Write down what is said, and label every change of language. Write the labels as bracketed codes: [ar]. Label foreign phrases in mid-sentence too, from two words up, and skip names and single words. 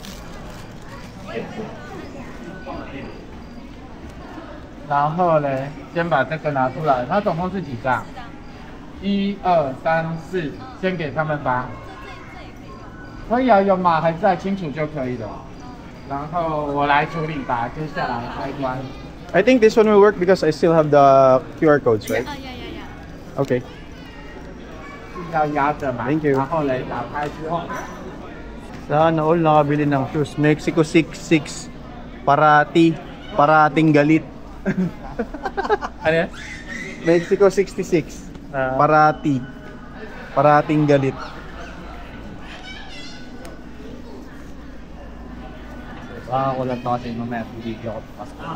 [zh] 然后嘞，先把这个拿出来，它总共是几张？1、2、3、4，先给他们吧。可以啊，有码还在，清楚就可以了。然后我来处理吧，接下来开关。 [en] I think this one will work because I still have the QR codes, right? Okay. [zh] 要压着嘛 [en] Thank you [zh] 然后嘞，打开之后， [tl] Sana all nakabili ng shoes. Mexico 66. Parating galit. ano yan? Mexico 66. Ah. Parating galit. Baka ko lang to kasi mamaya video ko pasok.